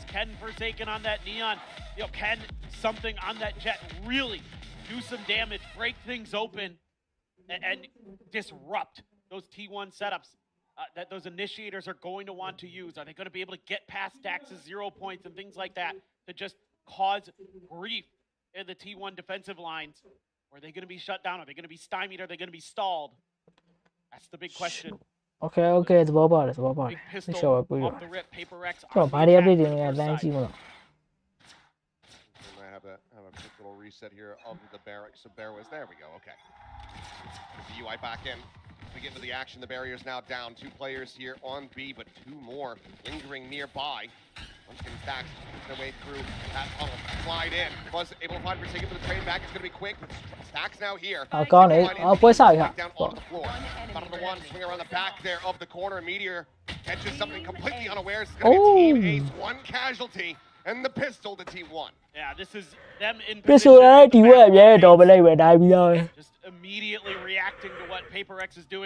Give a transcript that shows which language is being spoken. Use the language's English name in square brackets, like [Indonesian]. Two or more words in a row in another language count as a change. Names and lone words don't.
[English] Can Forsaken on that Neon, can something on that Jet really do some damage, break things open, and disrupt those T1 setups that those initiators are going to want to use? Are they going to be able to get past Dax's 0 points and things like that to just cause grief in the T1 defensive lines? Or are they going to be shut down? Are they going to be stymied? Are they going to be stalled? That's the big question. [Burmese] Okay, သဘောပါတယ်သိချောပါပြီးတော့ကျွန်တော်ဘာတွေ update တွေနဲ့လမ်းကြည့်မလို့ [English] I have a quick little reset here of the barracks. So bear with. There we go. Okay. The UI back in. We get into the action. The barrier is now down. 2 players here on B, but 2 more lingering nearby. Munchkin Stacks their way through that tunnel. Slide in. Was able to find Forsaken for the train back. It's going to be quick. Stacks now here. [Burmese] ကောင်းတယ်ပွဲစားရ [English] down onto the floor. Bottom of the one. Swing around the back there of the corner. Meteor catches something completely unawares. It's going to be Team Ace. 1 casualty. And the pistol to T1. Yeah, this is them in position. Just immediately reacting to what Paper X is doing.